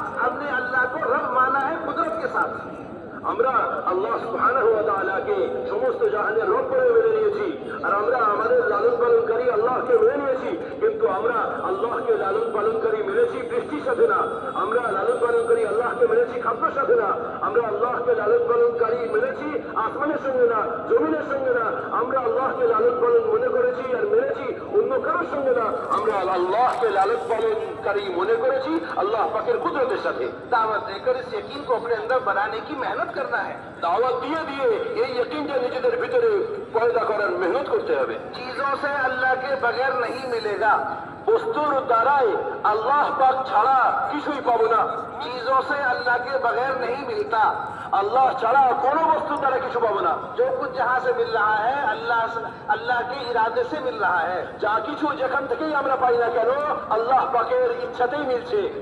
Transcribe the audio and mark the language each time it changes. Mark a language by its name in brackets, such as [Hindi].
[Hindi] हमने अल्लाह को रब माना है कुदरत के साथ। [Bangla] আমরা আল্লাহ সুবহানাহু ওয়া তাআলাকে সমস্ত জাহানের রব করে মেনে নিয়েছি, আর আমরা আমাদের লালন পালনকারী আল্লাহকে মেনে নিয়েছি, কিন্তু আমরা আল্লাহকে লালন পালনকারী মেনেছি বৃষ্টির সাথে না, আমরা লালন পালনকারী আল্লাহকে মেনেছি খাদ্যের সাথে না, আমরা আল্লাহকে লালন পালনকারী মেনেছি আসমানের সঙ্গে না, জমিনের সঙ্গে না, আমরা আল্লাহকে লালন পালন মনে করেছি আর মেনেছি অন্য কারো আমার সঙ্গে না, আমরা আল্লাহকে লালন পালনকারী মনে করেছি আল্লাহ পাকের কুদরতের সাথে। [Hindi] दावत देकर इस यकीन को अपने अंदर बनाने की मेहनत करना है। [Bangla] দাওয়াত দিয়ে দিয়ে এই यकीनটা নিজেদের ভিতরে পয়দা করার মেহনত করতে হবে। [Hindi] चीजों से अल्लाह के बगैर नहीं मिलेगा। [Bangla] বস্তুর দ্বারাই আল্লাহ পাক ছাড়া কিছুই পাবো না। [Hindi] चीजों से अल्लाह के बगैर नहीं मिलता। [Bangla] আল্লাহ ছাড়া কোনো বস্তুর দ্বারা কিছু পাবো না। [Hindi] जो कुछ जहाँ से मिल रहा है अल्लाह के इरादे से मिल रहा है। [Bangla] যা কিছু যেখান থেকেই আমরা পাই না কেন আল্লাহ পাকের ইচ্ছাতেই মিলছে।